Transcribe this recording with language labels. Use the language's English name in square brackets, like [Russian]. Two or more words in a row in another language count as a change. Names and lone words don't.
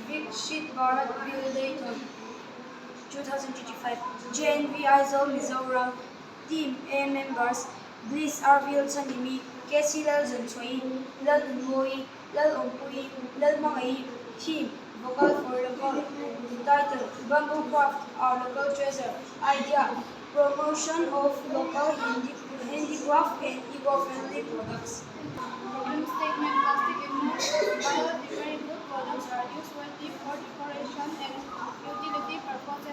[English] Sheet Bharat Bill Dayton 2025. JNV Aizol Mizoram Team A members Bliss Arvil Sanimi, Casey Lal Zansui, Lal Unmoi, Lal Ompui, Lal Mangai. Team Vocal for Local. Title Bamboo Craft, Our Local Treasure. Idea Promotion of local handicraft and eco-friendly products. Problem statement: plastic and biodegradable products are used only for decoration and utility purposes.